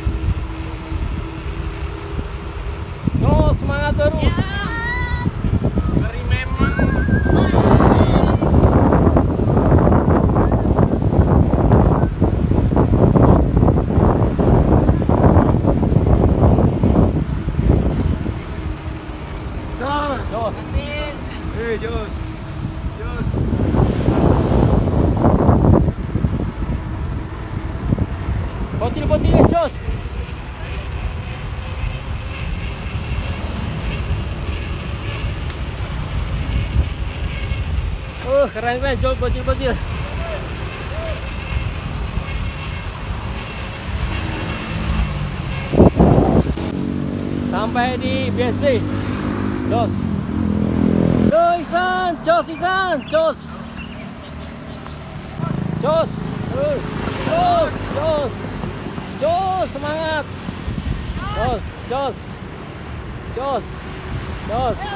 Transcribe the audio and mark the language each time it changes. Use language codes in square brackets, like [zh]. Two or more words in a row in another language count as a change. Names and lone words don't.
[id] Jos, semangat baru. Jos. Jos. Jos. Bocil, Jos. Keren, Jos, bocil. Sampai di BSD. Jos. Yo, Ihsan, Jos. Jos, semangat. Jos. Jos. Jos. Jos.